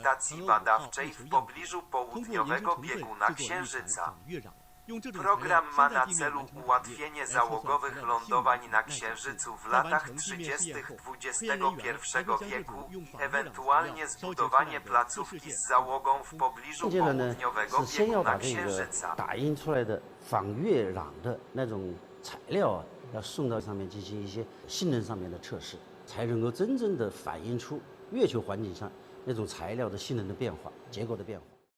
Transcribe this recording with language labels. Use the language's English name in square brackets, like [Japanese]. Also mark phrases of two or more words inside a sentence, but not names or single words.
[Polish] stacji [Chinese] 嫦娥5号 [Polish] badawczej [Chinese] 月 [Polish] w [Chinese] 球样 [Polish] pobliżu [Chinese] 本，通过研 [Polish] południowego [Chinese] 制成 [Polish] bieguna [Chinese] 本制作了一台 [Polish] Księżyca. [Chinese] 仿月壤。用这种材 [Polish] Program [Chinese] 料 [Polish] ma [Chinese] 先在 [Polish] na [Chinese] 地面 [Polish] celu [Chinese] 完成打印， [Polish] ułatwienie [Chinese] 来测算材 [Polish] załogowych [Chinese] 料的性能 [Polish] lądowań na [Chinese] 耐受性。 [Polish] Księżycu w [Chinese] 在完 [Polish] latach [Chinese] 成地面试 [Polish] 30. [Chinese] 验后，科研 [Polish] XXI [Chinese] 人员还会将这 [Polish] wieku [Chinese] 种用 [Polish] i [Chinese] 仿月壤材料 [Polish] ewentualnie [Chinese] 烧结出来 [Polish] zbudowanie [Chinese] 的测试 [Polish] placówki [Chinese] 线 [Polish] z załogą w pobliżu [Chinese] 接着呢 [Polish] południowego [Chinese] 是先要 [Polish] bieguna [Chinese] 把这个 [Polish] Księżyca. [Chinese] 打印出来的仿月壤的那种材料啊，要送到上面进行一些性能上面的测试，才能够真正的反映出月球环境上那种材料的性能的变化、结构的变化。